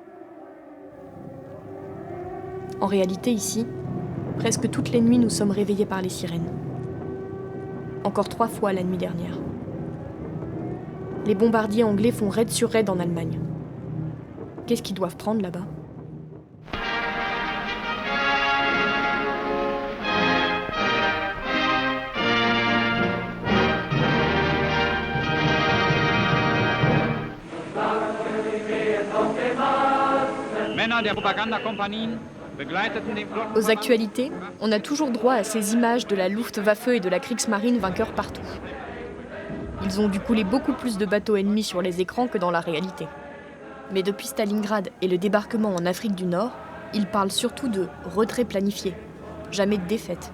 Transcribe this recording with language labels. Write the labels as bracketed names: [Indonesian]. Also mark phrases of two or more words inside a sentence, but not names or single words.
[French] En réalité, ici, presque toutes les nuits, nous sommes réveillés par les sirènes. Encore 3 fois la nuit dernière. Les bombardiers anglais font raid sur raid en Allemagne. Qu'est-ce qu'ils doivent prendre là-bas ? [German] Männer der Propagandakompanien begleiteten den Flottenverband. [French] Aux actualités, on a toujours droit à ces images de la Luftwaffe et de la Kriegsmarine vainqueurs partout. Ils ont dû couler beaucoup plus de bateaux ennemis sur les écrans que dans la réalité. Mais depuis Stalingrad et le débarquement en Afrique du Nord, ils parlent surtout de retrait planifié, jamais de défaite.